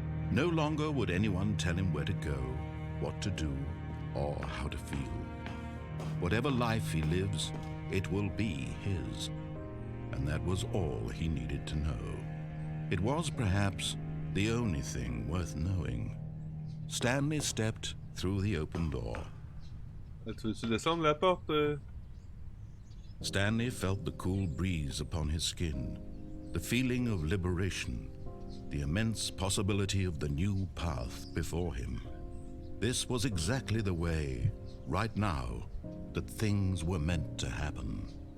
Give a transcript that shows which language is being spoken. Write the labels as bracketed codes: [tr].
[en] No longer would anyone tell him where to go, what to do, or how to feel. Whatever life he lives, it will be his. And that was all he needed to know. It was perhaps the only thing worth knowing. Stanley stepped through the open door. [fr] Tu veux-tu descendre la porte? [en] Stanley felt the cool breeze upon his skin, the feeling of liberation, the immense possibility of the new path before him. This was exactly the way, right now, that things were meant to happen.